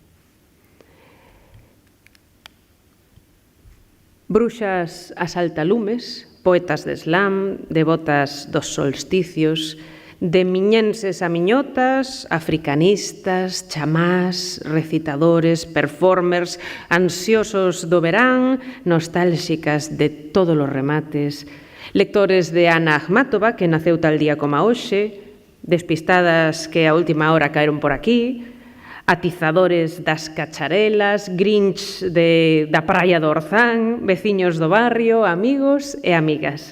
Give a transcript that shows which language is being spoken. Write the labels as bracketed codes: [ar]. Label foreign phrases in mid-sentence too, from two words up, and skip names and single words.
[gl] bruxas asaltalumes, poetas de slam, devotas dos solsticios, de miñenses a miñotas, africanistas, chamás, recitadores, performers, ansiosos do verán, nostálxicas de todos os remates, lectores de Ana Akhmatova, que naceu tal día como hoxe, despistadas que a última hora caeron por aquí, atizadores das cacharelas, grinch da praia do Orzán, veciños do barrio, amigos e amigas.